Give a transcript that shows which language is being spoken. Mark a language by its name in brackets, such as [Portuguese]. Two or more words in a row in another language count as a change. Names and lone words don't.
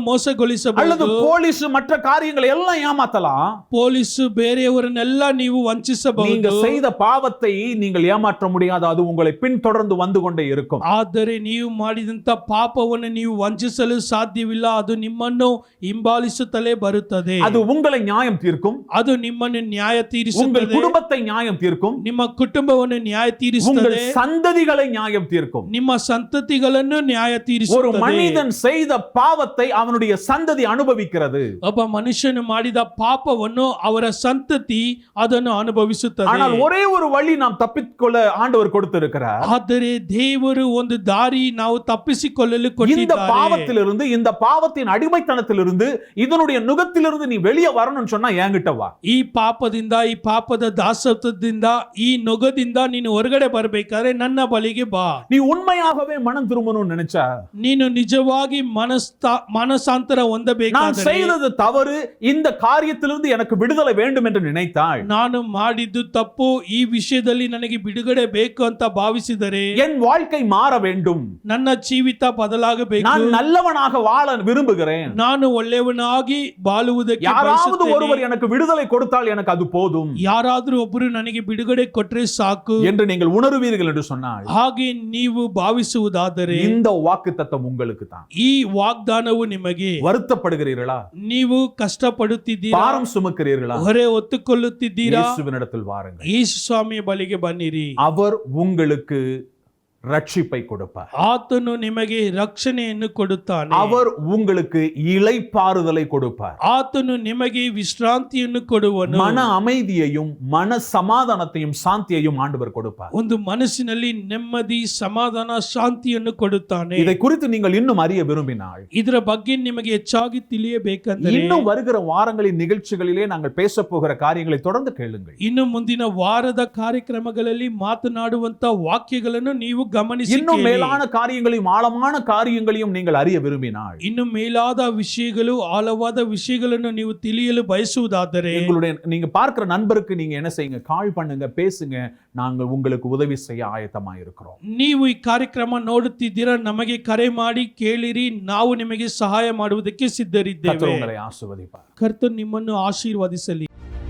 [Tamil] அல்லது [Kannada] ಮೋಸಗೊಳಿಸಬಹುದು, [Tamil] போலீஸ் மற்ற காரியங்களை எல்லாம் ஏமாத்தலாம். [Kannada] ಪೊಲೀಸು ಬೇರೆಯವರನ್ನೆಲ್ಲ ನೀವು [Tamil] நீங்க [Kannada] ವಂಚಿಸಬಹುದು. [Tamil] செய்த பாவத்தை நீங்கள் ஏமாற்ற முடியாது, அது உங்களை பின்தொடர்ந்து வந்து கொண்டே இருக்கும். [Kannada] ಆದರೆ ನೀವು ಮಾಡಿದಂತ ಪಾಪವನ್ನು ನೀವು ವಂಚಿಸಲು ಸಾಧ್ಯವಿಲ್ಲ. ಅದು ನಿಮ್ಮನ್ನು ಹಿಂಬಾಲಿಸುತ್ತಲೇ ಬರುತ್ತದೆ. [Tamil] அது உங்களை நியாயம் தீர்க்கும், [Kannada] ಅದು ನಿಮ್ಮನ್ನು ನ್ಯಾಯ [Tamil] உங்கள் [Kannada] ತೀರಿಸುತ್ತದೆ, [Tamil] குடும்பத்தை நியாயம் தீர்க்கும், [Kannada] ನಿಮ್ಮ ಕುಟುಂಬವನ್ನು ನ್ಯಾಯ [Tamil] உங்கள் [Kannada] ತೀರಿಸುತ್ತದೆ, [Tamil] சந்ததிகளை நியாயம் தீர்க்கும். [Kannada] ನಿಮ್ಮ ಸಂತತಿಗಳನ್ನು ನ್ಯಾಯ [Tamil] ஒரு [Kannada] ತೀರಿಸುತ್ತದೆ. [Tamil] மனிதன் செய்த பாவத்தை அவனுடைய சந்ததி அனுபவிக்கிறது. [Kannada] ಒಬ್ಬ ಮನುಷ್ಯನು ಮಾಡಿದ ಪಾಪವನ್ನು ಅವರ ಸಂತತಿ ಅದನ್ನು ಅನುಭವಿಸುತ್ತದೆ. [Tamil] ஆனால் ஒரே ஒரு வழி நாம் தப்பிக்கொள்ள ஆண்டவர் கொடுத்திருக்கிறார். [Kannada] ಆದರೆ ದೇವರು ಒಂದು ದಾರಿ ನಾವು ತಪ್ಪಿಸಿಕೊಳ್ಳಲು [Tamil] இந்த [Kannada] ಕೊಟ್ಟಿದ್ದಾರೆ. [Tamil] பாவத்திலிருந்து, இந்த பாவத்தின் அடிமைத்தனத்திலிருந்து, இதனுடைய நுகத்திலிருந்து நீ வெளியே வரணும்னு சொன்னா என்கிட்ட வா. [Kannada] ಈ ಪಾಪದಿಂದ, ಈ ಪಾಪದ ದಾಸತ್ವದಿಂದ, ಈ ನೊಗದಿಂದ ನೀನು ಹೊರಗಡೆ ಬರಬೇಕಾದ್ರೆ ನನ್ನ ಬಳಿಗೆ ಬಾ. [Tamil] நீ உண்மையாகவே மனம் திரும்பணும்னு நினைச்சா, [Kannada] ನೀನು ನಿಜವಾಗಿ ಮನಸ್ಸಾಂತರ [Tamil] நான் [Kannada] ಹೊಂದಬೇಕಾದರೆ, [Tamil] செய்தது தவறு, இந்த காரியத்திலிருந்து எனக்கு விடுதலை வேண்டும் என்று நினைத்தாள், [Kannada] ನಾನು ಮಾಡಿದ್ದು ತಪ್ಪು, ಈ ವಿಷಯದಲ್ಲಿ ನನಗೆ ಬಿಡುಗಡೆ ಬೇಕು ಅಂತ ಭಾವಿಸಿದರೆ, [Tamil] என் வாழ்க்கை மாற வேண்டும், [Kannada] ನನ್ನ ಜೀವಿತ ಬದಲಾಗಬೇಕು, [Tamil] நான் நல்லவனாக வாழ விரும்புகிறேன், [Kannada] ನಾನು ಒಳ್ಳೆಯವನಾಗಿ ಬಾಳುವುದಕ್ಕೆ [Tamil] யாராவது [Kannada] ಬಯಸುತ್ತೇನೆ, [Tamil] ஒருவர் எனக்கு விடுதலை கொடுத்தால் எனக்கு அது போதும் [Kannada] ಯಾರಾದ್ರೂ ಒಬ್ಬರು ನನಗೆ ಬಿಡುಗಡೆ ಕೊಟ್ರೆ ಸಾಕು [Tamil] என்று நீங்கள் உணர்வீர்கள் என்று சொன்னால், [Kannada] ಹಾಗೆ ನೀವು ಭಾವಿಸುವುದಾದರೆ [Tamil] இந்த வாக்குத்தத்தம் உங்களுக்கு தான். [Kannada] ಈ ವಾಗ್ದಾನವು ನಿಮಗೆ. [Tamil] வருத்தப்படுகிறீர்களா? [Kannada] ನೀವು ಕಷ್ಟಪಡುತ್ತಿದ್ದೀರಾ, [Tamil] பாரம் சுமக்கிறீர்களா? [Kannada] ಹೊರೆ ಹೊತ್ತುಕೊಳ್ಳುತ್ತಿದ್ದೀರಾ, [Tamil] இயேசுவினிடத்தில் வாருங்கள். [Kannada] ಯೇಸು ಸ್ವಾಮಿಯ ಬಳಿಗೆ ಬನ್ನಿರಿ. [Tamil] அவர் உங்களுக்கு ரட்சிப்பை கொடுப்பார். [Kannada] ಆತನು ನಿಮಗೆ ರಕ್ಷಣೆಯನ್ನು ಕೊಡುತ್ತಾನೆ. [Tamil] அவர் உங்களுக்கு இளைப்பாறுதலை கொடுப்பார். [Kannada] ಆತನು ನಿಮಗೆ ವಿಶ್ರಾಂತಿಯನ್ನು ಕೊಡುವನು. [Tamil] மன அமைதியையும் மன சமாதானத்தையும் சாந்தியையும் ஆண்டவர் கொடுப்பார். [Kannada] ಒಂದು ಮನಸ್ಸಿನಲ್ಲಿ ನೆಮ್ಮದಿ, ಸಮಾಧಾನ, ಶಾಂತಿಯನ್ನು ಕೊಡುತ್ತಾನೆ. [Tamil] இதை குறித்து நீங்கள் இன்னும் அறிய விரும்பினால், [Kannada] ಇದರ ಬಗ್ಗೆ ನಿಮಗೆ ಹೆಚ್ಚಾಗಿ ತಿಳಿಯಬೇಕಂದರೆ [Tamil] இன்னும் வருகிற வாரங்களின் நிகழ்ச்சிகளிலே நாங்கள் பேச போகிற காரியங்களை தொடர்ந்து கேளுங்கள். [Kannada] ಇನ್ನು ಮುಂದಿನ ವಾರದ ಕಾರ್ಯಕ್ರಮಗಳಲ್ಲಿ ಮಾತನಾಡುವಂತ ವಾಕ್ಯಗಳನ್ನು ನೀವು ಗಮನಿಸಿ [Tamil] இன்னும் [Kannada] ಕೇಳಿ. [Tamil] மேலான காரியங்களையும் ஆழமான காரியங்களையும் நீங்கள் அறிய விரும்பினால், [Kannada] ಇನ್ನು ಮೇಲಾದ ವಿಷಯಗಳು, ಆಳವಾದ ವಿಷಯಗಳನ್ನು ನೀವು ತಿಳಿಯಲು ಬಯಸುವುದಾದರೆ, [Tamil] எங்களுடைய நீங்க பார்க்கிற நண்பருக்கு நீங்க என்ன செய்யுங்க, கால் பண்ணுங்க, பேசுங்க, நாங்கள் உங்களுக்கு உதவி செய்ய ஆயத்தமாக இருக்கிறோம். [Kannada] ನೀವು ಈ ಕಾರ್ಯಕ್ರಮ ನೋಡುತ್ತಿದ್ದೀರಾ, ನಮಗೆ ಕರೆ ಮಾಡಿ ಕೇಳಿರಿ, ನಾವು ನಿಮಗೆ ಸಹಾಯ ಮಾಡುವುದಕ್ಕೆ ಸಿದ್ಧರಿದ್ದೇವೆ. [Tamil] கர்த்தர் உங்களை ஆசீர்வதிப்பார். [Kannada] ಕರ್ತನು ನಿಮ್ಮನ್ನು ಆಶೀರ್ವದಿಸಲಿ.